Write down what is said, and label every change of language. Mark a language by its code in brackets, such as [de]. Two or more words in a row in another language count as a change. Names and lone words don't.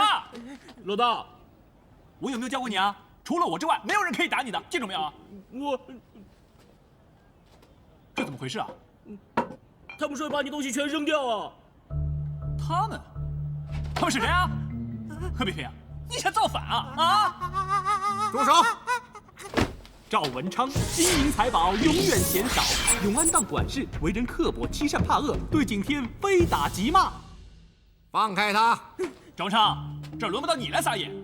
[zh] 老大，我有沒有教過你啊？除了我之外，沒有人可以打你的，記住沒有？這怎麼回事啊？他們說把你東西全扔掉啊！他們是誰啊？何必飛啊？你想造反啊？啊！住手！趙文昌金银財寶永遠嫌少，永安當管事為人刻薄欺善怕惡，對景天非打即罵。放開他！趙文昌，這輪不到你來撒野。